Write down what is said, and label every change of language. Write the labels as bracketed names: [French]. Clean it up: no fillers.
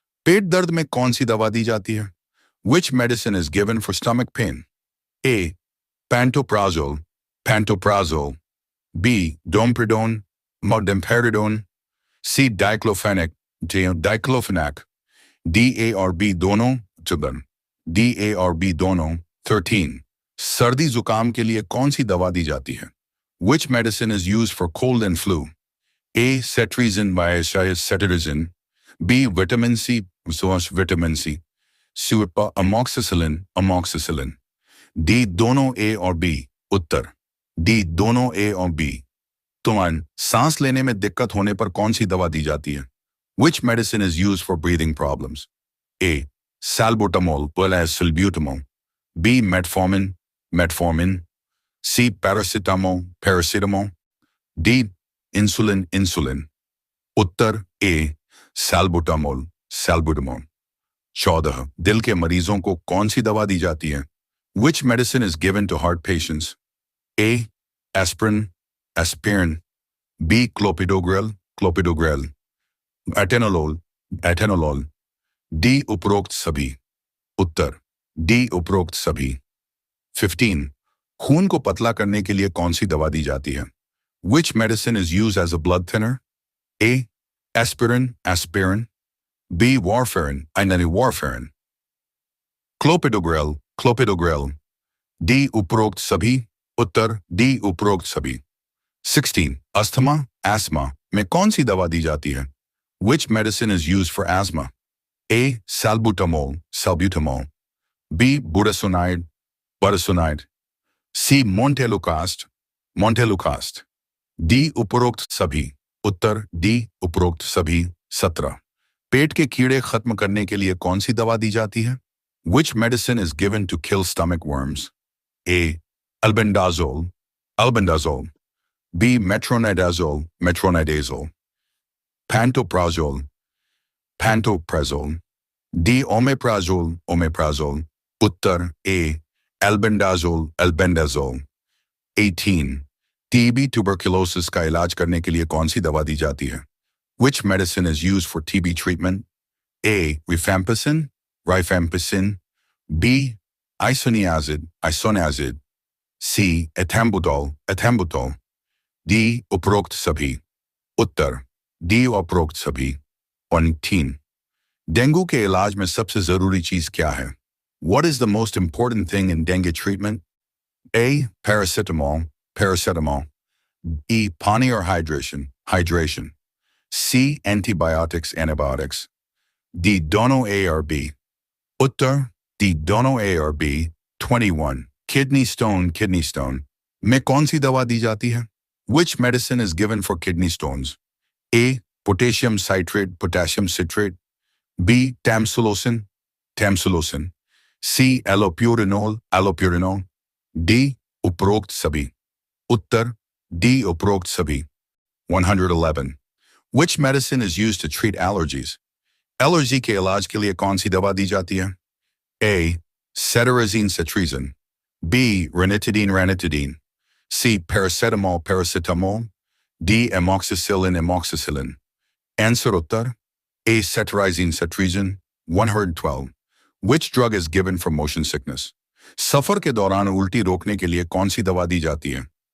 [Hindi] पेट दर्द में कौन सी दवा दी जाती है? [English] Which medicine is given for stomach pain? A. Pantoprazole, pantoprazole. B. Domperidone, domperidone. C. Diclofenac, diclofenac. [Hindi] D, A और B दोनों चुबन D, A और B दोनों 13. सर्दी जुकाम के लिए कौन सी दवा दी जाती है? [English] Which medicine is used for cold and flu? A. Cetirizine by cetirizine. B. Vitamin C, vitamin C. C. Amoxicillin, amoxicillin. D. [Hindi] दोनों A और B. उत्तर D. दोनों A और B. तुमान सांस लेने में दिक्कत होने पर कौन सी दवा दी जाती है? [English] Which medicine is used for breathing problems? A. Salbutamol, well as salbutamol. B. Metformin, metformin. C. Paracetamol, paracetamol. D. Insulin, insulin. उत्तर A. Salbutamol, salbutamol. 14. [Hindi] दिल के मरीजों को कौन सी दवा दी जाती है? [English] Which medicine is given to heart patients? A. Aspirin, aspirin. B. Clopidogrel, clopidogrel. Atenolol, atenolol. D. [Hindi] उपरोक्त सभी. उत्तर D. उपरोक्त सभी. 15. खून को पतला करने के लिए कौन सी दवा दी जाती है? [English] Which medicine is used as a blood thinner? A. Aspirin, aspirin. B. Warfarin, warfarin. [Hindi] Clopidogrel, clopidogrel. D. उपरोक्त सभी. उत्तर D. उपरोक्त सभी. 16. अस्थमा, asthma में कौन सी दवा दी जाती है? [English] Which medicine is used for asthma? A. Salbutamol, salbutamol. B. Budesonide, budesonide. C. [Hindi] Montelukast, montelukast. D. उपरोक्त सभी. उत्तर D. उपरोक्त सभी. 17. पेट के कीड़े खत्म करने के लिए कौन सी दवा दी जाती है? [English] Which medicine is given to kill stomach worms? A. Albendazole, albendazole. B. Metronidazole, metronidazole. Pantoprazole, pantoprazole. D. Omeprazole, omeprazole. उत्तर A. Albendazole, albendazole. 18. TB tuberculosis का इलाज करने के लिए कौन सी दवा दी जाती है? Which medicine is used for TB treatment? A. Rifampicin, rifampicin. B. Isoniazid, isoniazid. C. Ethambutol, ethambutol. D. [Hindi] उपरोक्त सभी. उत्तर D. उपरोक्त सभी. 19. डेंगू के इलाज में सबसे जरूरी चीज क्या है? [English] What is the most important thing in dengue treatment? A. Paracetamol, paracetamol. B. Pani or hydration, hydration. C. Antibiotics, antibiotics. D. Dono A or B. उत्तर D. Dono A or B. 21. Kidney stone, kidney stone. [Hindi] में कौन सी दवा दी जाती है? [English] Which medicine is given for kidney stones? A. Potassium citrate, potassium citrate. B. Tamsulosin, tamsulosin. C. Allopurinol, allopurinol. D. [Hindi] उपरोक्त सभी. उत्तर D. उपरोक्त सभी. 111. [English] Which medicine is used to treat allergies? [Hindi] Allergy के इलाज के लिए कौन सी दवा दी जाती है? [English] A. Cetirizine, cetirizine. B. Ranitidine, ranitidine. C. Paracetamol, paracetamol. D. Amoxicillin, amoxicillin. Answer उत्तर A. Cetirizine, cetirizine. 112. Which drug is given for motion sickness? [Hindi] सफर के दौरान उल्टी रोकने के लिए कौन सी दवा दी जाती है?